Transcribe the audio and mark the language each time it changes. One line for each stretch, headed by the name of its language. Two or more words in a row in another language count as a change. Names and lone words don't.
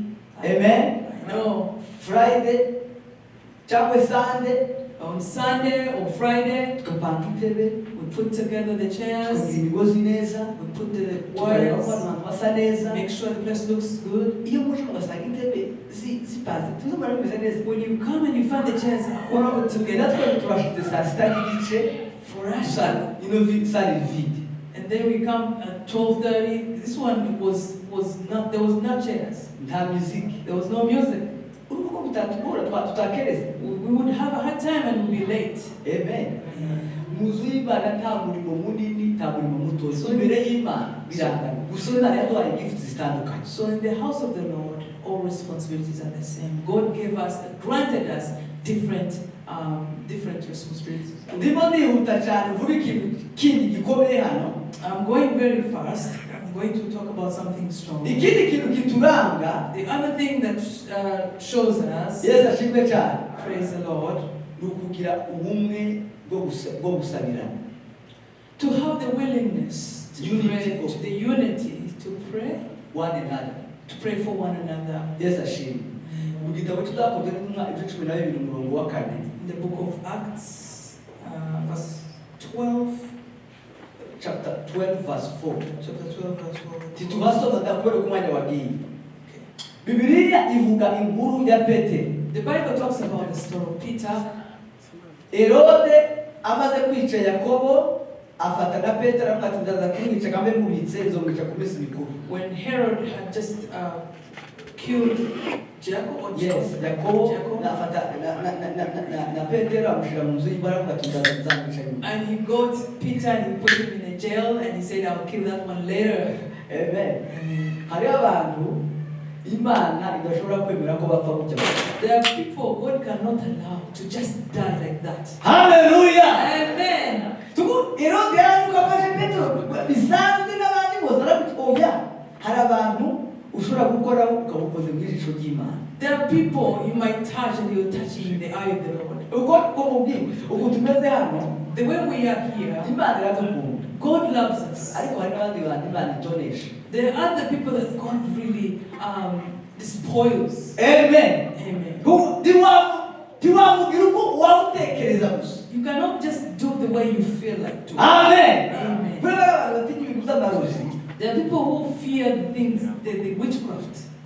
English: Amen. I know. Friday, Sunday. On Sunday or Friday, we put together the chairs, we put the wires, make sure the place looks good.
Kinyarwanda: zipaze tuzomara bimeze neza.
English: When you come and you find the chairs all put together,
Kinyarwanda: natwe turashite saa sita n'igice
English: for us,
French: sale vide.
English: and then we come at 12:30. This one was not, there was no chairs.
Kinyarwanda: Nta muziki.
English: There was no music.
Kinyarwanda: Uruko bitatugora tutakereza.
English: We would have a hard time and we'd be late. Amen.
Kinyarwanda: Muzu y'Imana nta murimo munini, nta murimo muto. So imbere y'Imana birangana. Gusa Imana yaduhaye gifts zitandukanye.
English: So in the house of the Lord, all responsibilities are the same. God granted us different responsibilities.
Kinyarwanda: Ndimo nihuta cyane vuba ikintu kindi gikomeye hano.
English: I'm going very fast. I'm going to talk about something strong.
Kinyarwanda: Ikindi kintu kituranga.
English: The other thing that shows us,
Kinyarwanda: Yesu ashimwe cyane.
English: Praise the Lord,
Kinyarwanda: ni ukugira ubumwe bwo gusabirana.
English: To have the willingness to pray, to the unity to pray one another, to pray for one another.
Kinyarwanda: Yesu ashimwe. Mu gitabo cy'Ibyakozwe n'Intumwa ibice 12 umurongo wa 4.
English: In the book of Acts, verse 12. Chapter 12 verse 4. Chapter 12 verse 4.
Kinyarwanda: Titubasoma ndakubera ku mwanya wagiye. Bibiliya ivuga inkuru ya Petero.
English: The Bible talks about the story of Peter.
Kinyarwanda: Herode amaze kwica Yakobo afata na Petero amukatindaza kumwica kambe mubitse izomwica ku minsi mikuru.
English: When Herod had just killed Jacob, or yes,
Kinyarwanda: Yakobo na afata na Petero amushira mu nzu y'ibara amukatindaza nzamwica nyuma.
English: And he got Peter and he put him in a jail and he said, I'll kill that one later. Amen.
Kinyarwanda: Hari abantu Imana idashobora kwemera ko bapfa gutya.
English: There are people God cannot allow to just die like that. Hallelujah. Amen.
Kinyarwanda: Tuku Herode yaravuga afashe Petero bisanzwe n'abandi bose arabutoya. Hari abantu ushobora gukora ukabukoze mu ijisho ry'Imana.
English: There are people you might touch and you're touching the eye of the Lord.
Kinyarwanda: Uko tumeze hano,
English: the way we are here,
Kinyarwanda: Imana iradukunda.
English: God loves us.
Kinyarwanda: Ariko hari n'abandi bantu Imana itonesha.
English: There are other people that God really despoils. Amen. Amen. You cannot just do the way you feel like doing. Amen. Amen. There are people who fear the things, the witchcraft.